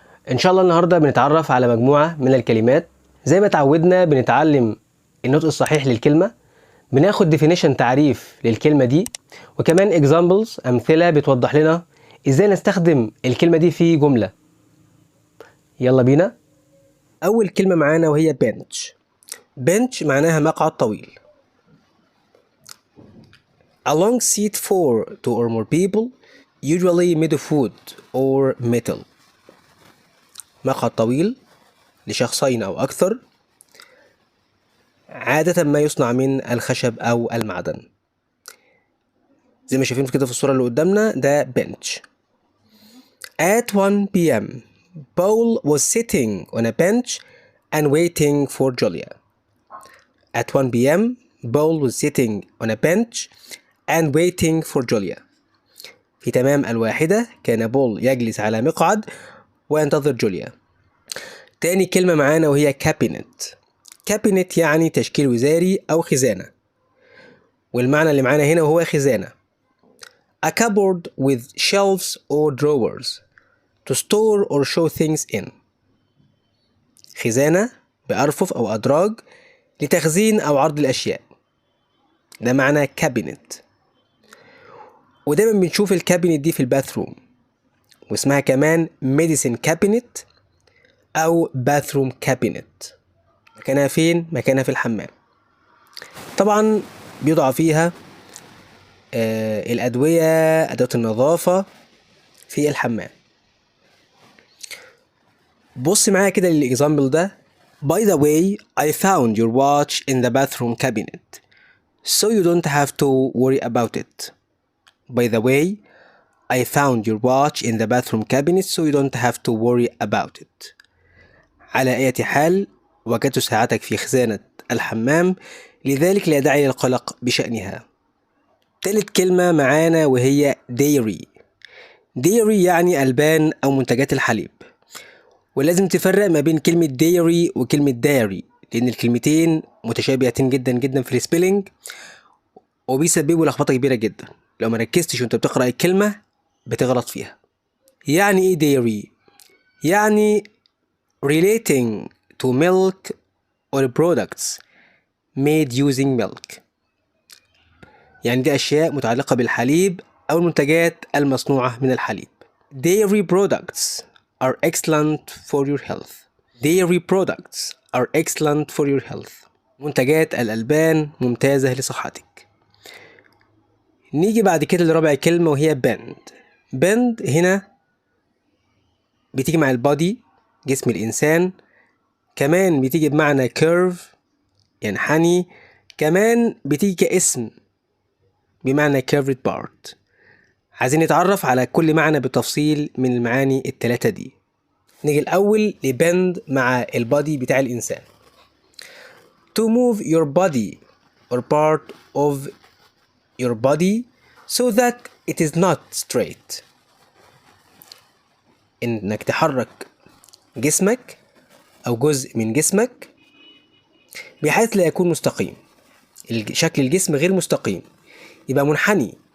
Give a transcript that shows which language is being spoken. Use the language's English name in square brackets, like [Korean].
[Arabic] إن شاء الله النهاردة بنتعرف على مجموعة من الكلمات. زي ما تعودنا بنتعلم النطق الصحيح للكلمة، بناخد definition تعريف للكلمة دي، وكمان examples أمثلة بتوضح لنا إزاي نستخدم الكلمة دي في جملة. يلا بينا. أول كلمة معانا وهي bench. bench معناها مقعد طويل. [English] A long seat for two or more people, usually made of wood or metal. [Arabic] مقعد طويل لشخصين أو أكثر، عادة ما يصنع من الخشب أو المعدن. زي ما شايفين كده في الصورة اللي قدامنا ده bench. [English] At 1 p.m. Paul was sitting on a bench and waiting for Julia. At 1 p.m. Paul was sitting on a bench and waiting for Julia. [Arabic] في تمام الواحدة كان بول يجلس على مقعد وينتظر جوليا. تاني كلمة معانا وهي cabinet. cabinet يعني تشكيل وزاري أو خزانة، والمعنى اللي معانا هنا هو خزانة. [English] A cupboard with shelves or drawers to store or show things in. [Arabic] خزانة بأرفف أو أدراج لتخزين أو عرض الأشياء، ده معنى كابينت. ودايما بنشوف الكابينت دي في الباثروم، واسمها كمان ميديسين كابينت أو باثروم كابينت. مكانها فين؟ مكانها في الحمام. طبعا بيوضع فيها الأدوية، أدوات النظافة في الحمام. بص معايا كده للإكزامبل ده. [English] By the way, I found your watch in the bathroom cabinet, so you don't have to worry about it. By the way, I found your watch in the bathroom cabinet, so you don't have to worry about it. [Arabic] على أي حال، وجدت ساعتك في خزانة الحمام، لذلك لا داعي للقلق بشأنها. تالت كلمة معانا وهي dairy. dairy يعني ألبان أو منتجات الحليب، ولازم تفرق ما بين كلمة dairy وكلمة dairy، لأن الكلمتين متشابهتين جدا جدا في السبيلنج، وبيسببوا لخبطة كبيرة جدا. لو ما ركزتش وانت بتقرأ الكلمة بتغلط فيها. يعني ايه [English] dairy؟ [Arabic] يعني [English] relating to milk or products made using milk. [Arabic] يعني دي أشياء متعلقة بالحليب أو المنتجات المصنوعة من الحليب. [English] Dairy products are excellent for your health. Dairy products are excellent for your health. [Arabic] منتجات الألبان ممتازة لصحتك. نيجي بعد كده لرابع كلمة وهي bend. bend هنا بتيجي مع البادي، جسم الإنسان. كمان بتيجي بمعنى curve، ينحني. كمان بتيجي كاسم بمعنى curved part. عايزين نتعرف على كل معنى بالتفصيل من المعاني الثلاثة دي. نيجي الأول لبند مع البادي بتاع الإنسان. [English] To move your body or part of your body so that it is not straight. [Arabic] إنك تحرك جسمك أو جزء من جسمك بحيث لا يكون مستقيم. شكل الجسم غير مستقيم، يبقى منحني.